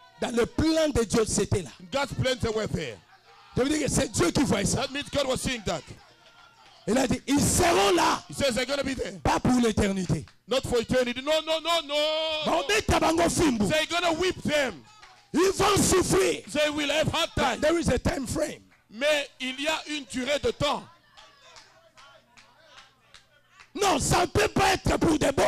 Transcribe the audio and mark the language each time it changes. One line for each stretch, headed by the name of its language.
French: Dans le plan de Dieu, c'était là.
English: God's plans were there.
French: Ça veut dire que c'est Dieu qui voit ça.
English: That means God was seeing that.
French: Il a dit, ils seront là,
English: He says they're going to be there.
French: pas pour l'éternité.
English: Not for eternity. No. They're They're going to whip them.
French: Ils vont souffrir.
English: They will have hard time. There is a time frame.
French: Mais il y a une durée de temps. Non, ça ne peut pas être pour de bon.